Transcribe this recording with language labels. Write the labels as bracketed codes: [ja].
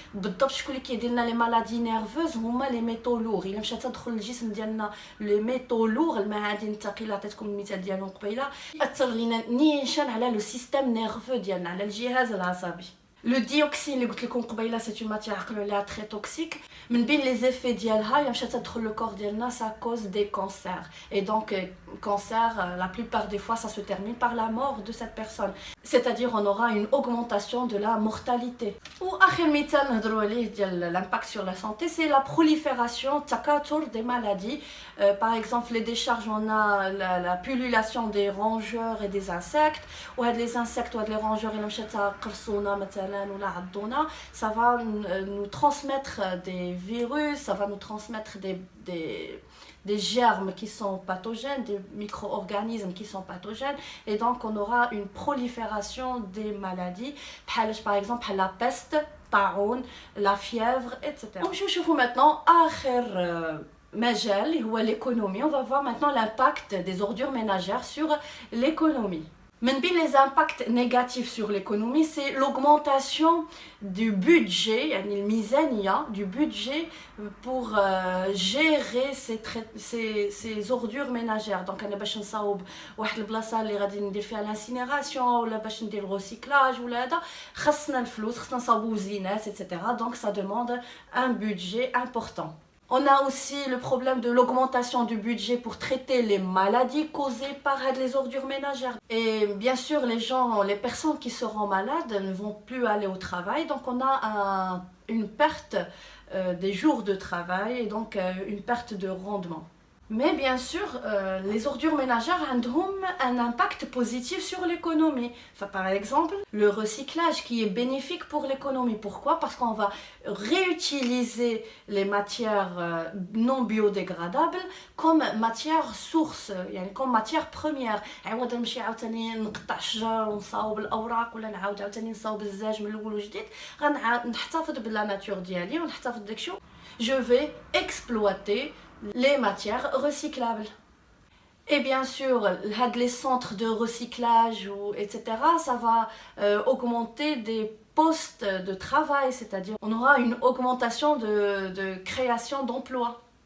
[ar] بالضبط شكون اللي كيدير لنا لي مالادي نيرفوز هما لي ميتو لوغ. الا مشات تدخل للجسم ديالنا لي ميتو لوغ المعادن الثقيله، عطيتكم المثال ديالهم قبيله، ياثر لينا نيشان على لو سيستيم نيرفو ديالنا، على الجهاز العصبي. [fr] Le dioxine [ar] اللي قلت لكم قبيله [fr] c'est une matière [ar] عقلوا عليها [fr] très toxique. من بين les effets ديالها الا مشات تدخل le corps ديالنا ça cause des cancers, et donc cancer la plupart des fois ça se termine par la mort de cette personne, c'est-à-dire on aura une augmentation de la mortalité. واخر مثال نهضروا عليه ديال l'impact sur la santé c'est la prolifération تكاثر des maladies. Par exemple les décharges, on a la pullulation des rongeurs et des insectes, وهاد les insectes وهاد les rongeurs الا مشات قرصونا مثلا ولا عضونا ça va nous transmettre des virus, ça va nous transmettre des germes qui sont pathogènes, des micro-organismes qui sont pathogènes, et donc on aura une prolifération des maladies par exemple la peste, طاعون, la fièvre etc. [ar] نشوفوا maintenant آخر مجال اللي هو l'économie. [fr] On va voir maintenant l'impact des ordures ménagères sur l'économie. من بين les impacts négatifs sur l'économie, c'est l'augmentation du budget, يعني الميزانية du budget pour gérer ces ordures ménagères. [ar] Donc أنا باش نصاوب واحد البلاصة اللي غادي ندير فيها الانسينيراسيون ولا باش ندير الريسيكلاج ولا هذا، خاصنا الفلوس، خاصنا نصاوبو زينات etc. [fr] Donc ça demande un budget important. On a aussi le problème de l'augmentation du budget pour traiter les maladies causées par les ordures ménagères. Et bien sûr, les personnes qui seront malades ne vont plus aller au travail, donc on a une perte des jours de travail et donc une perte de rendement. Mais bien sûr, les ordures ménagères ont un impact positif sur l'économie. Enfin, par exemple, le recyclage qui est bénéfique pour l'économie. Pourquoi? Parce qu'on va réutiliser les matières non biodégradables comme matière source, يعني comme matière première. [ar] عوض نمشي عاوتاني نقطع الشجر ونصاوب الأوراق ولا نعاود عاوتاني نصاوب الزاج من الأول وجديد، غنحتفظ بلا ناتور ديالي ونحتفظ داكشي. [fr] Je vais exploiter les matières recyclables. Et bien sûr, les centres de recyclage, etc., ça va augmenter des postes de travail, c'est-à-dire on aura une augmentation de création d'emplois.